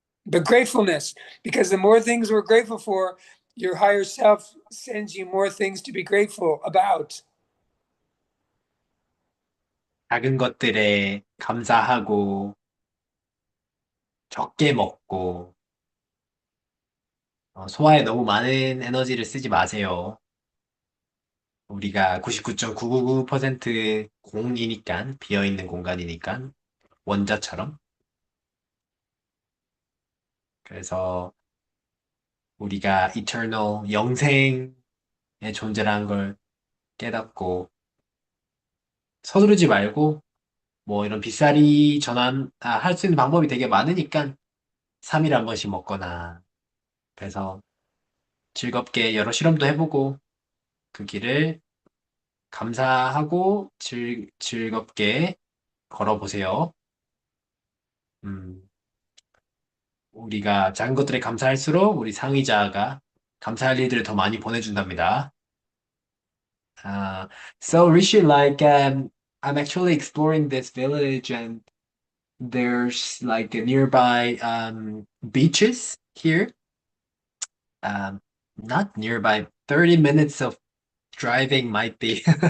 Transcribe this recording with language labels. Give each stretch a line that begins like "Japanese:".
English: But gratefulness, because the more things we're grateful for, your higher self sends you more things to be grateful about.
Korean: 작은 것들에 감사하고 적게 먹고 소화에 너무 많은 에너지를 쓰지 마세요. 우리가 99.999% 공이니까, 비어있는 공간이니까, 원자처럼. 그래서 우리가 eternal, 영생의 존재라는 걸 깨닫고 서두르지 말고, 뭐 이런 빗살이 할 수 있는 방법이 되게 많으니까 3일에 한 번씩 먹거나, 그래서 즐겁게 여러 실험도 해보고 그 길을 감사하고 즐겁게 걸어보세요. 우리가 작은 것들에 감사할수록 우리 상위자가 감사할 일들을 더 많이 보내준답니다.
English: So Rishi, I'm actually exploring this village, and there's like a nearby beaches here. Not nearby. 30 minutes of driving might be